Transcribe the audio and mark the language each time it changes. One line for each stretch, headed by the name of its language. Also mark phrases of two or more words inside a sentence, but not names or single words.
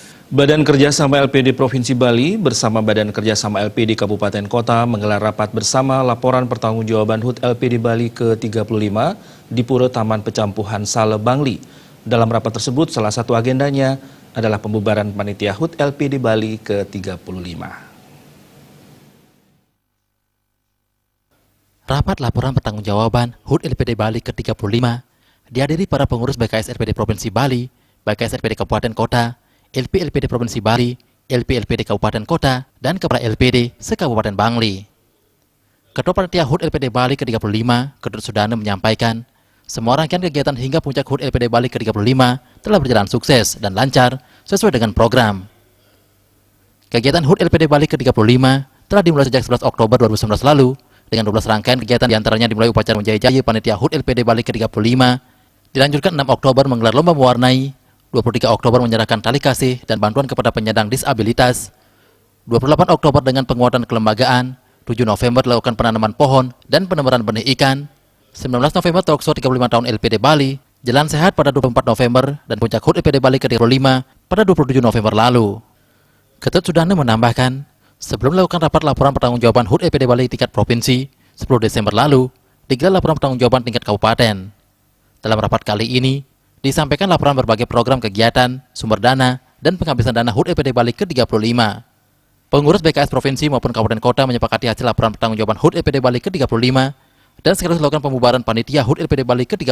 Indonesian: Badan Kerjasama LPD Provinsi Bali bersama Badan Kerjasama LPD Kabupaten Kota menggelar rapat bersama laporan pertanggungjawaban HUT LPD Bali ke-35 di Pura Taman Pecampuhan Sale Bangli. Dalam rapat tersebut, salah satu agendanya adalah pembubaran panitia HUT LPD Bali ke-35. Rapat laporan pertanggungjawaban HUT LPD Bali ke-35 dihadiri para pengurus BKS LPD Provinsi Bali, BKS LPD Kabupaten Kota, LP LPD Provinsi Bali, LP LPD Kabupaten Kota, dan Kepala LPD se-Kabupaten Bangli. Ketua Panitia HUT LPD Bali ke-35, Ketut Sudane menyampaikan, semua rangkaian kegiatan hingga puncak HUT LPD Bali ke-35 telah berjalan sukses dan lancar sesuai dengan program. Kegiatan HUT LPD Bali ke-35 telah dimulai sejak 11 Oktober 2019 lalu, dengan 12 rangkaian kegiatan diantaranya dimulai upacara menjajah Panitia HUT LPD Bali ke-35, dilanjutkan 6 Oktober menggelar lomba mewarnai, 23 Oktober menyerahkan tali kasih dan bantuan kepada penyandang disabilitas, 28 Oktober dengan penguatan kelembagaan, 7 November dilakukan penanaman pohon dan penebaran benih ikan, 19 November talkshow 35 tahun LPD Bali, jalan sehat pada 24 November, dan puncak HUT LPD Bali ke-35 pada 27 November lalu. Ketut Sudane menambahkan, sebelum melakukan rapat laporan pertanggungjawaban HUT LPD Bali tingkat provinsi, 10 Desember lalu, digelar laporan pertanggungjawaban tingkat kabupaten. Dalam rapat kali ini, disampaikan laporan berbagai program kegiatan, sumber dana, dan penghabisan dana HUT LPD Bali ke-35. Pengurus BKS Provinsi maupun Kabupaten Kota menyepakati hasil laporan pertanggungjawaban HUT LPD Bali ke-35 dan sekaligus melakukan pembubaran panitia HUT LPD Bali ke-35.